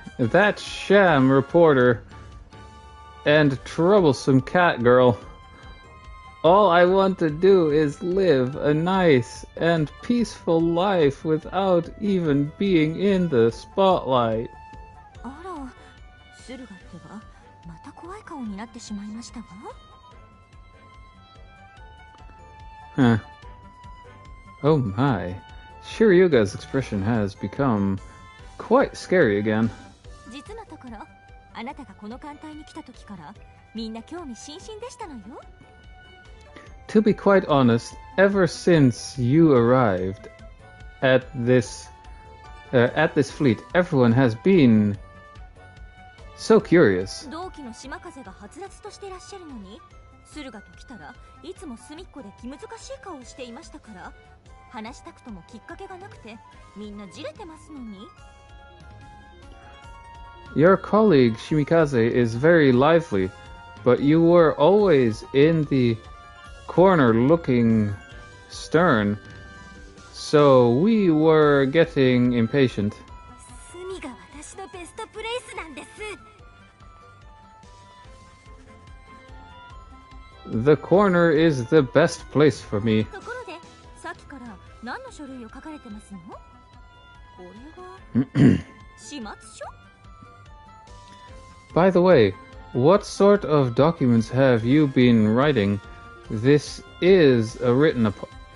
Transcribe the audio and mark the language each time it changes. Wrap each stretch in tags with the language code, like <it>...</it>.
<en>That sham reporter and troublesome cat girl. All I want to do is live a nice and peaceful life without even being in the spotlight.</en> <ja>あら、駿河ってばまた怖い顔になってしまいましたわ。</ja> <en>Huh. Oh my. Shiryuga's expression has become quite scary again.</en> <ja>実のところ、あなたがこの艦隊に来た時からみんな興味津々でしたのよ。</ja> <en>To be quite honest, ever since you arrived at this fleet, everyone has been so curious.</en> <ja>同期の島風がはつらつとしていらっしゃるのに、駿河と来たらいつも隅っこで気難しい顔をしていましたから、話したくともきっかけがなくてみんなじれてますのに。</ja> <en>Your colleague Shimikaze is very lively, but you were always in the corner looking stern, so we were getting impatient.</en> <ja>隅が私のベストプレイスなんです。</ja> <en>The corner is the best place for me.</en> <ja>ところで、さっきから何の書類を書かれてますの？これが始末書？</ja> <en>By the way, what sort of documents have you been writing? This is a written apology.</en>